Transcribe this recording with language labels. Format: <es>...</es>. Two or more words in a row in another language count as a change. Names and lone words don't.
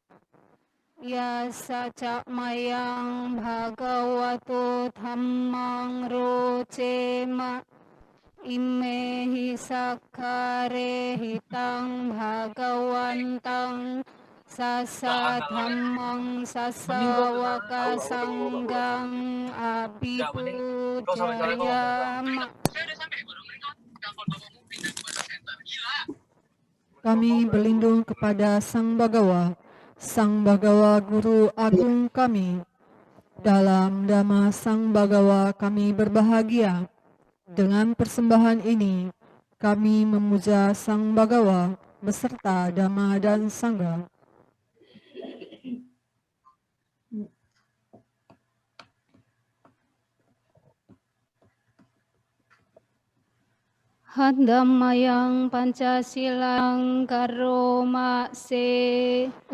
<pi>Yasa Cakmayang Bhagavato Dhammang Rocema Imehi Sakkare Hitang Bhagawantang Sasa Dhammang Sasa Waka Sanggang Abhipujayama.</pi> <id>Kami berlindung kepada Sang Bagawa, Sang Bagawa Guru Agung kami. Dalam Dhamma Sang Bagawa kami berbahagia. Dengan persembahan ini, kami memuja Sang Bagawa beserta Dhamma dan Sangha.</id> <pi>Handamayang Pancasilang Karoma Se</pi>